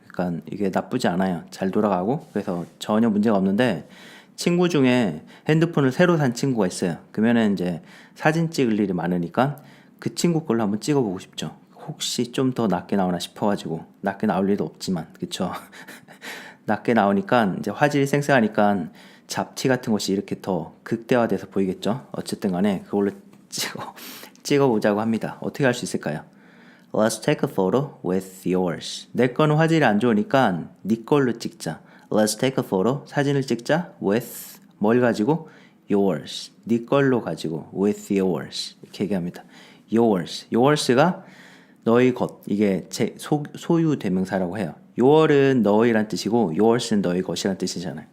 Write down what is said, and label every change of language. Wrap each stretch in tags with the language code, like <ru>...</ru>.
<ko>그러니까 이게 나쁘지 않아요. 잘 돌아가고, 그래서 전혀 문제가 없는데, 친구 중에 핸드폰을 새로 산 친구가 있어요. 그러면은 이제 사진 찍을 일이 많으니까 그 친구 걸로 한번 찍어보고 싶죠. 혹시 좀 더 낮게 나오나 싶어가지고 낮게 나올 일도 없지만 그쵸? 낮게 나오니까 이제 화질이 쌩쌩하니까 잡티 같은 것이 이렇게 더 극대화돼서 보이겠죠? 어쨌든 간에 그걸로 찍어보자고 합니다. 어떻게 할 수 있을까요?</ko> <en>Let's take a photo with yours.</en> <ko>내 거는 화질이 안 좋으니까 네 걸로 찍자.</ko> <en>Let's take a photo.</en> <ko>사진을 찍자. With 뭘 가지고? Yours. 네 걸로 가지고</ko> <en>with yours.</en> <ko>이렇게 얘기합니다. Yours. Yours가 너희 것. 이게 소유 대명사라고 해요. your은 너희란 뜻이고 yours는 너희 것이란 뜻이잖아요.</ko>